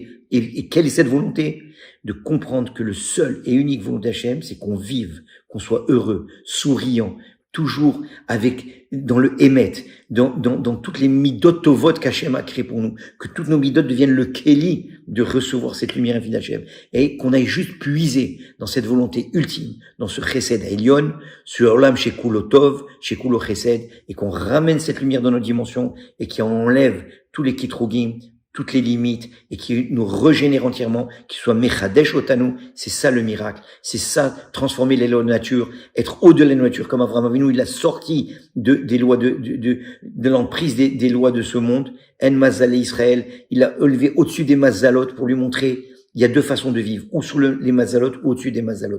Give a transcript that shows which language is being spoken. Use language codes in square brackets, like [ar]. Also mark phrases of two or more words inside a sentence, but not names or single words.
[fr] Et quelle est cette volonté? De comprendre que le seul et unique volonté d'Hachem, c'est qu'on vive, qu'on soit heureux, souriant, toujours dans le émet, dans toutes les [he] midot tovot [fr] qu'Hachem a créé pour nous, que toutes nos midot deviennent le keli de recevoir cette lumière infinie d'Hachem, et qu'on aille juste puiser dans cette volonté ultime, dans ce [he] chesed Elyon, [fr] ce [he] olam shekulo tov, shekulo chesed, [fr] et qu'on ramène cette lumière dans notre dimension, et qui enlève tous les kitrogim, toutes les limites, et qui nous régénère entièrement, qui soit [he] mechadesh otanu, [fr] c'est ça le miracle, c'est ça, transformer les lois de nature, être au-delà de la nature, comme Avraham Avinu, il a sorti des lois de l'emprise des lois de ce monde, en [he] mazal Israël, [fr] il a élevé au-dessus des mazalot pour lui montrer, il y a deux façons de vivre, ou sous les mazalot, ou au-dessus des mazalot.